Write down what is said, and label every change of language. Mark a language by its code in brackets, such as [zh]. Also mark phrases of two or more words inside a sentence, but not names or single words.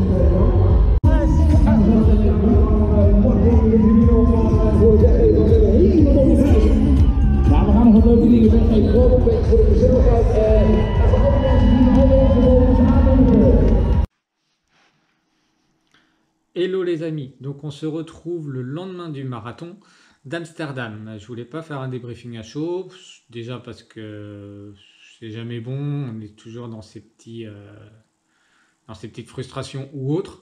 [nl] Maar we gaan nog wat leuke dingen weggeven. Gewoon een beetje voor de gezelligheid. En voor alle mensen die nog wel onze aannemen. [fr] Hello les amis, donc on se retrouve le lendemain du marathon d'Amsterdam. Je voulais pas faire un débriefing à chaud, déjà parce que c'est jamais bon, on est toujours dans ces petites frustrations ou autres.